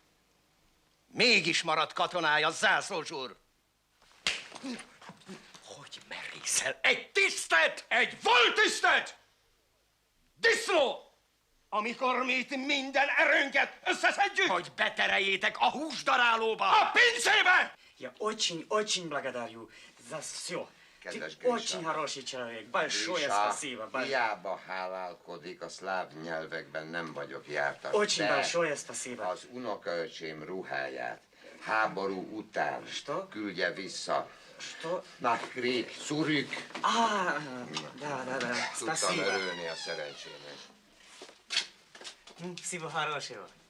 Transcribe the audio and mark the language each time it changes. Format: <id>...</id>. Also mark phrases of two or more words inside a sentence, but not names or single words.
<hu>Mégis maradt katonája, zászlós úr! Hogy merészel egy tisztet, egy voltisztet? Disznó! Amikor mi itt minden erőnket összeszedjük! Hogy betereljétek a húsdarálóba! A pincébe!</hu> <ru>Я очень благодарю за все.</ru> <hu>Kedves</hu> <ru>Ты очень хороший человек. Большое спасибо.</ru> <hu>Hiába hálálkodik, a szláv nyelvekben nem vagyok jártas.</hu> <ru>Очень</ru> <hu>de</hu> <ru>большое спасибо.</ru> <hu>az unokaöcsém ruháját háború után küldje vissza.</hu> <ru>Что?</ru> <hu>Na, Krék, szurük!</hu> <ru>Да.</ru> <hu>Tudtam</hu> <ru>Спасибо.</ru> <hu>örülni a szerencsének.</hu> <ru>Всего хорошего.</ru>